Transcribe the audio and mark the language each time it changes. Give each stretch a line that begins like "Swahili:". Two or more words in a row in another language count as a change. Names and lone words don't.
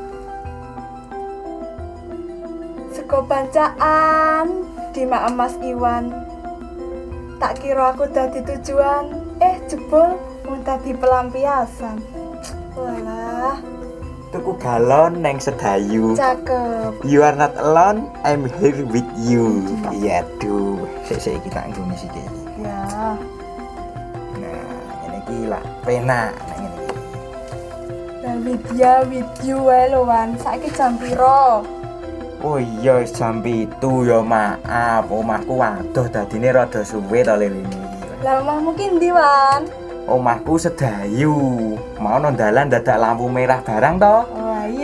Javanese: Sego bancaan di mak emas Iwan. Tak kira aku dadi tujuan, jebul mung dadi pelampiasan. Walah, tuku galon neng Sedayu. cakep.
English: You are not alone, I'm here with you.
Javanese: Iya duh, sik kita nggone sithik. Ya. Nah, ngene iki lah penak nek ngene iki. Lah
English: with you
Javanese: wae lho wan. Saiki jam piro? Oh iya jam 7 ya maaf, omahku waduh dadine rada suwe to lene iki. Lah omahmu ki ndi wan? Omahku Sedayu. Mau nang dalan dadak lampu merah barang to. Wah iya.